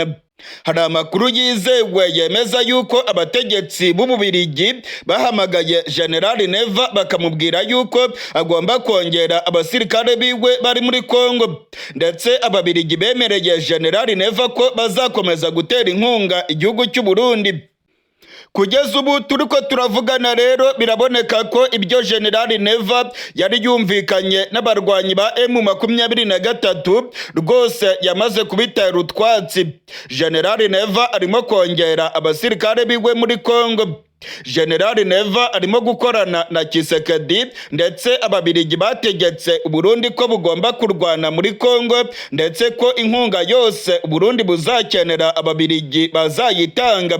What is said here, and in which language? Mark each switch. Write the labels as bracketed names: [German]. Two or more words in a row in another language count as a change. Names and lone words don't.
[Kinyarwanda] Hari amakuru yizewe yemeza yuko abategetsi b'Ububiligi bahamagaye General Neva bakamubwira yuko agomba kongera abasirikare biwe bari muri Kongo, ndetse Ababiligi bemereye General Neva ko bazakomeza gutera inkunga igihugu cy'u Burundi. Kugeza ubu turiko turavugana rero biraboneka ko ibyo General Neva yari yumvikanye n'abarwanyi ba M23 rwose yamaze kubitera utwatsi. General Neva arimo kongera abasirikare biwe muri Kongo. General Neva arimo gukorana na Tshisekedi ndetse ababirigi bategetse Uburundi ko bugomba kurwana muri Kongo ndetse ko inkunga yose Uburundi buzakenera ababirigi bazayitanga.